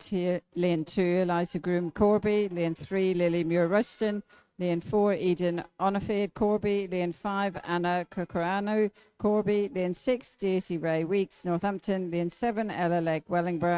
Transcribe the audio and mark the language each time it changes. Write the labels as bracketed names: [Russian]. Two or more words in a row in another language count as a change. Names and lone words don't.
[English] Lane 2, Eliza Groom Corby. Lane 3, Lily Muir Ruston. Lane 4, Eden Onifade Corby. Lane 5, Anna Cucurano Corby. Lane 6, Daisy Ray Weeks Northampton. Lane 7, Ella Legg Wellingborough.